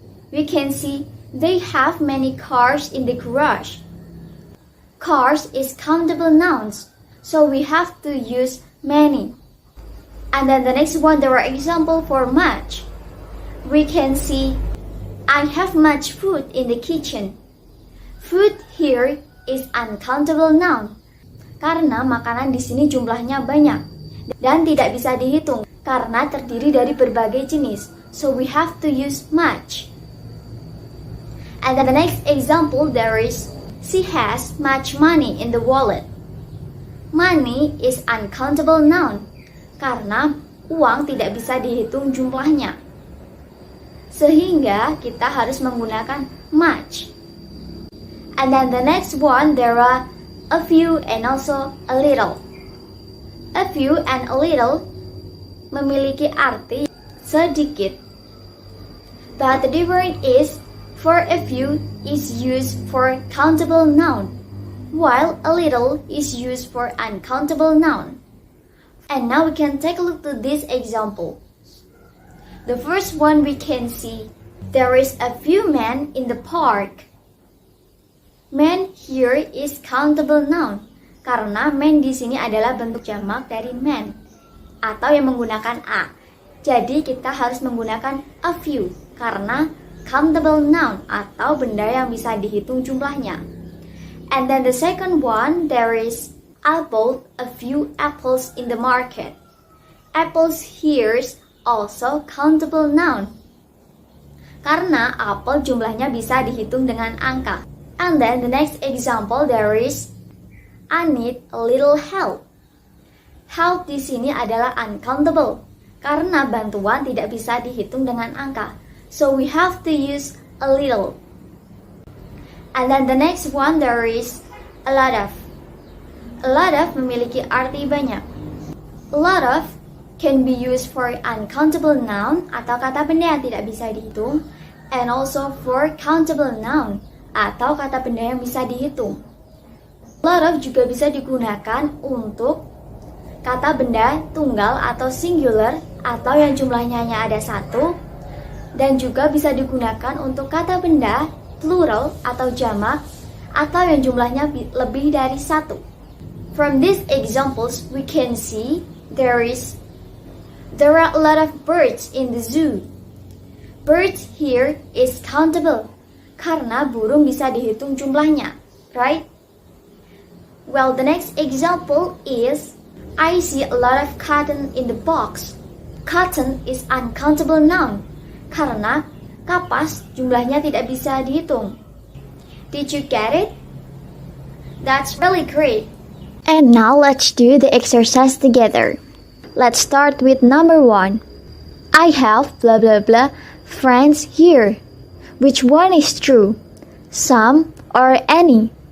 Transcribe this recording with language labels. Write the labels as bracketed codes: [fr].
[en] We can see they have many cars in the garage. Cars is countable nouns, so we have to use many. And then the next one, there are example for much. We can see, I have much food in the kitchen. Food here is uncountable noun, [id] karena makanan di sini jumlahnya banyak dan tidak bisa dihitung karena terdiri dari berbagai jenis. [en] So we have to use much. And then the next example, there is, she has much money in the wallet. Money is uncountable noun [id] karena uang tidak bisa dihitung jumlahnya. Sehingga kita harus menggunakan much. [en] And then the next one, there are a few and also a little. [id] A few and a little memiliki arti sedikit. [en] But the difference is, for a few is used for countable noun, while a little is used for uncountable noun. And now we can take a look to this example. The first one, we can see there is a few men in the park. Men here is countable noun [id] karena men di sini adalah bentuk jamak dari men atau yang menggunakan a. Jadi kita harus menggunakan a few karena countable noun atau benda yang bisa dihitung jumlahnya. [en] And then the second one, there is, I bought a few apples in the market. Apples here is also countable noun [id] karena apel jumlahnya bisa dihitung dengan angka. [en] And then the next example, there is, I need a little help. [id] Help di sini adalah uncountable karena bantuan tidak bisa dihitung dengan angka. [en] so we have to use a little. And then the next one there is a lot of. A lot of [id] memiliki arti banyak. [en] A lot of can be used for uncountable noun [id] atau kata benda yang tidak bisa dihitung, [en] and also for countable noun [id] atau kata benda yang bisa dihitung. A lot of juga bisa digunakan untuk kata benda tunggal atau singular atau yang jumlahnya hanya ada satu, dan juga bisa digunakan untuk kata benda plural atau jamak atau yang jumlahnya lebih dari satu. [en] From these examples we can see there are a lot of birds in the zoo. Birds here is countable [id] karena burung bisa dihitung jumlahnya, [en] right? Well, the next example is I see a lot of cotton in the box. Cotton is uncountable noun [id] karena kapas jumlahnya tidak bisa dihitung. [en] Did you get it? That's really great. And now let's do the exercise together. Let's start with number 1. I have blah blah blah friends here. Which one is true? Some or any?